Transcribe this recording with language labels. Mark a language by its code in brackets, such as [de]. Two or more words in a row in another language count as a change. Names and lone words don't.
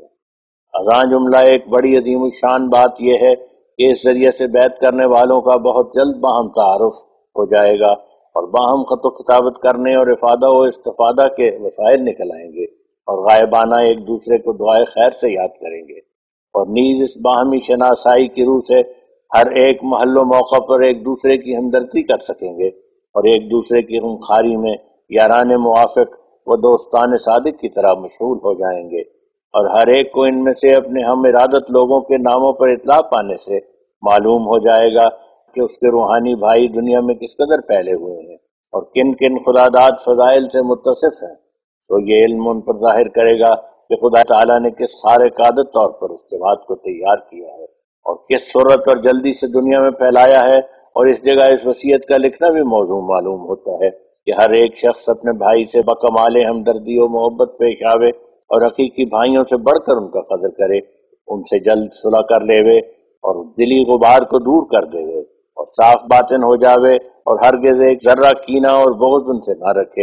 [ur] اذاں جملہ ایک بڑی عظیم الشان بات یہ ہے کہ اس ذریعے سے بیعت کرنے والوں کا بہت جلد باہم تعارف ہو جائے گا اور باہم خط و کتابت کرنے اور افادہ و استفادہ کے وسائل نکل آئیں گے، اور غائبانہ ایک دوسرے کو دعائے خیر سے یاد کریں گے، اور نیز اس باہمی شناسائی کی روح سے ہر ایک محل و موقع پر ایک دوسرے کی ہمدردی کر سکیں گے اور ایک دوسرے کی غمخواری میں یاران موافق و دوستان صادق کی طرح مشغول ہو جائیں گے، اور ہر ایک کو ان میں سے اپنے ہم ارادت لوگوں کے ناموں پر اطلاع پانے سے معلوم ہو جائے گا کہ اس کے روحانی بھائی دنیا میں کس قدر پھیلے ہوئے ہیں اور کن کن خداداد فضائل سے متصف ہیں، تو یہ علم ان پر ظاہر کرے گا کہ خدا تعالیٰ نے کس خارق عادت طور پر اس جماعت کو تیار کیا ہے اور کس سرعت اور جلدی سے دنیا میں پھیلایا ہے، اور اس جگہ اس وصیت کا لکھنا بھی موضوع معلوم ہوتا ہے کہ ہر ایک شخص اپنے بھائی سے بکمال ہمدردی و محبت پیش آوے اور حقیقی بھائیوں سے بڑھ کر ان کا قدر کرے، ان سے جلد صلح کر لیوے اور دلی غبار کو دور کر دیوے اور صاف باطن ہو جاوے اور ہرگز ایک ذرہ کینہ اور بغض ان سے نہ رکھے۔